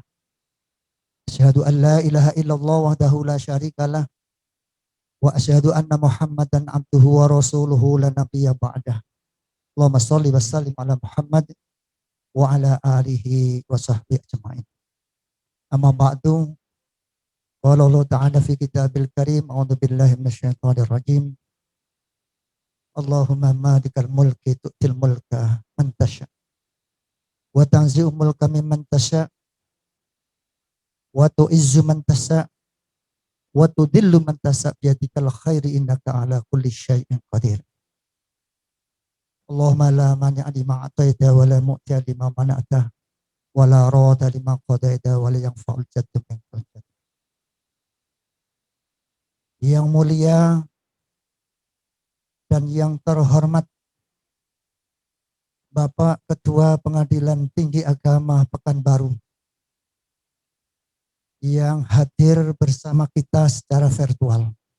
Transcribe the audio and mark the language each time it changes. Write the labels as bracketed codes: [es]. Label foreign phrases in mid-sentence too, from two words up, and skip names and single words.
[ar] أشهد أن لا إله إلا الله وحده لا شريك له وأشهد أن محمدا عبده ورسوله لا نبي بعده. اللهم صل وسلم على محمد وعلى آله وصحبه أجمعين. أما بعد قال الله تعالى في الكتاب الكريم أعوذ بالله من الشيطان الرجيم. اللهم مالك الملك تؤتي الملك من تشاء وتنزع الملك ممن تشاء وتعز من تشاء وتذل من تشاء بيدك الخير إنك على كل شيء قدير. اللهم لا مانع لما أعطيت ولا معطي لما منعت ولا راد لما قضيت ولا ينفع الجد منك الجد. [id] Yang mulia dan yang terhormat Bapak Ketua Pengadilan Tinggi Agama Pekanbaru yang hadir bersama kita secara virtual.